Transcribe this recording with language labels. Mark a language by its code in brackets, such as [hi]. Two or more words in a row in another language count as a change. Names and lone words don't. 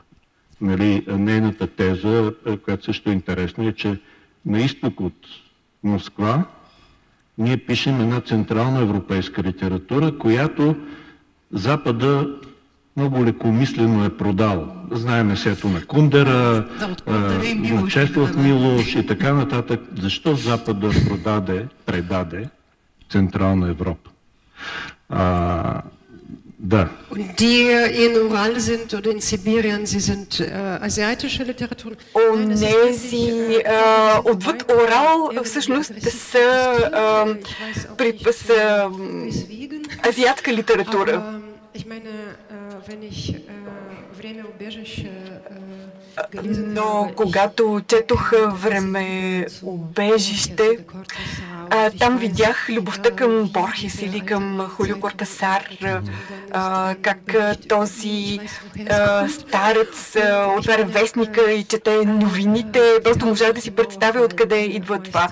[bg] Нали, нейната теза, която също е интересна, е, че на изток от Москва ние пишем една централноевропейска литература, която Запада много лекомислено е продал. Знаем сето на Кундера, на Чеслав Милош и така нататък. Защо Запада предаде Централна Европа? Да. [de] Und die in Ural sind oder in Sibirien, sie sind asiatische Literatur. [bg] Онези отвъд Урал всъщност са азиатска литература. Но когато четох Времеубежище, там видях любовта към Борхес или към Хулио Кортасар, как този старец отваря вестника и чете новините, просто можа да си представя откъде идва това.